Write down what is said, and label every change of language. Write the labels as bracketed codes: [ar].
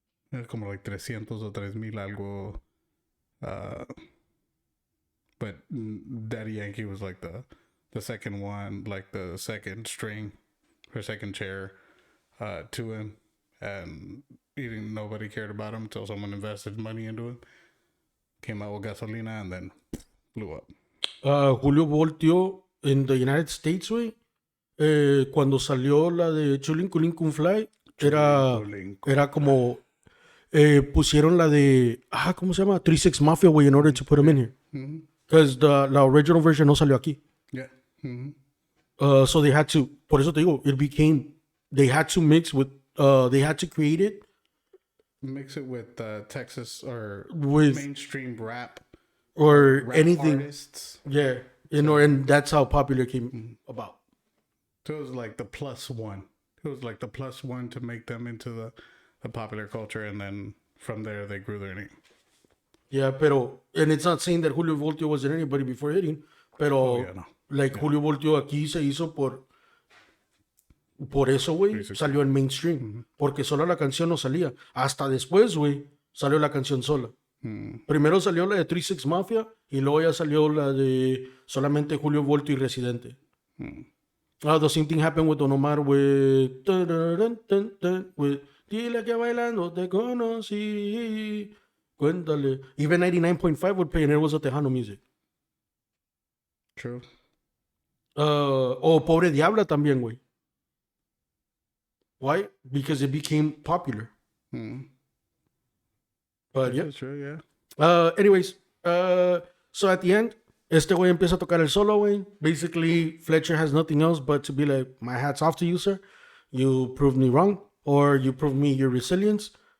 [es] Era como [en] like 300 [es] o 3,000 algo. [en] Uh, but Daddy Yankee was like the second one, like the second string or second chair to him, and nobody cared about him until someone invested money into him. Came out with Gasolina and then blew up. Julio Voltio in the United States, güey. [es] Cuando salió la de Chulin Culin Kun Fly, era como pusieron la de ¿cómo se llama? [en] 3-6 Mafia, güey, in order to put him in here. Because [es] la [en] original version [es] no salió aquí. [en] Yeah. So they had to, [es] por eso te digo, [en] they had to mix with, they had to create it Mix it with Texas or with mainstream rap or anything. artists. Yeah, and that's how popular came about. So it was like the plus one. It was like the plus one to make them into the popular culture, and then from there they grew their name. Yeah, and it's not saying that Julio Voltio wasn't anybody before hitting, [es] pero [en] no. [es] Julio Voltio aquí se hizo por eso, güey, salió en mainstream, porque sola la canción no salía. Hasta después, güey, salió la canción sola. Primero salió la de 3-6 Mafia y luego ya salió la de solamente Julio Voltio y Residente. [en] The same thing happened with Don Omar with Dile que bailando te conocí. [es] Cuéntale. [en] Even 99.5 would play and it was a Tejano music. True. [es] Pobre Diabla también, güey. [en] Why? Because it became popular. But yeah. That's true, yeah. Anyways, so at the end, [es] este güey empieza a tocar el solo, güey. [en] Basically, Fletcher has nothing else but to be like, my hat's off to you, sir. You proved me wrong, or you proved me your resilience.